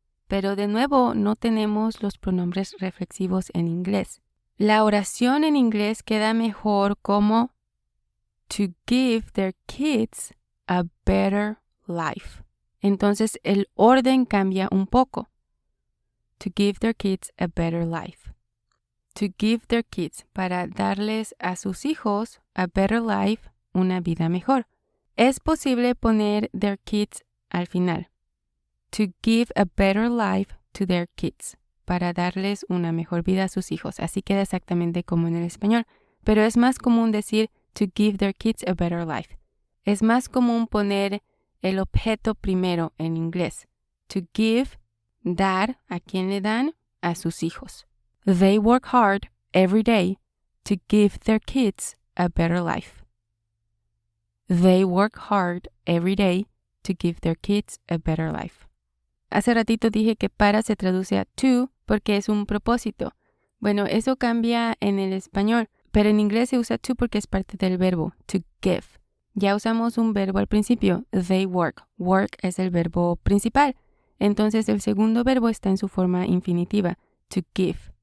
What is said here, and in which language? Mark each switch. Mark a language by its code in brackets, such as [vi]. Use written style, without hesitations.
[es] Pero de nuevo no tenemos los pronombres reflexivos en inglés. La oración en inglés queda mejor como [en] to give their kids a better life. [es] Entonces el orden cambia un poco. [en] To give their kids a better life. To give their kids, [es] para darles a sus hijos [en] a better life, [es] una vida mejor. Es posible poner [en] their kids [es] al final. [en] To give a better life to their kids. [es] Para darles una mejor vida a sus hijos. Así queda exactamente como en el español. Pero es más común decir [en] to give their kids a better life. [es] Es más común poner el objeto primero en inglés. [en] To give, [es] dar, ¿a quién le dan? A sus hijos. [en] They work hard every day to give their kids a better life. They work hard every day to give their kids a better life. [es] Hace ratito dije que para se traduce a to porque es un propósito. Bueno, eso cambia en el español, pero en inglés se usa to porque es parte del verbo, [en] to give. [es] Ya usamos un verbo al principio, [en] they work. [es] Work es el verbo principal. Entonces el segundo verbo está en su forma infinitiva, [en] to give.